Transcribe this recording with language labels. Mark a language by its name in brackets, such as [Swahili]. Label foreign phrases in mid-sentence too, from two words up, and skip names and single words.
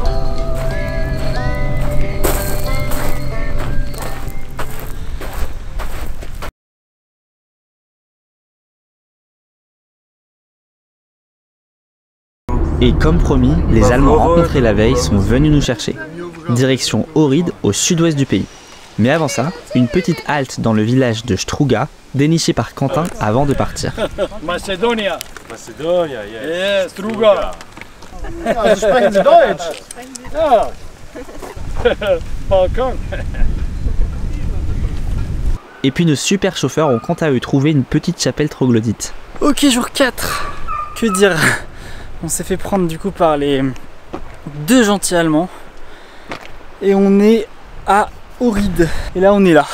[French] Et comme promis, les Allemands rencontrés la veille sont venus nous chercher. Direction Ohrid, au sud-ouest du pays. Mais avant ça, une petite halte dans le village de Struga, dénichée par Quentin avant de partir. Macedonia. [English] Macedonia, yes. Yeah, [Dutch] Struga. Ja, ze spreken Deutsch. Ja. Balkan. [French] Et puis nos super chauffeurs ont quant à eux trouvé une petite chapelle troglodyte. Ok, jour 4. Que dire? On s'est fait prendre du coup par les deux gentils Allemands. Et on est à Ohrid. Et là on est là.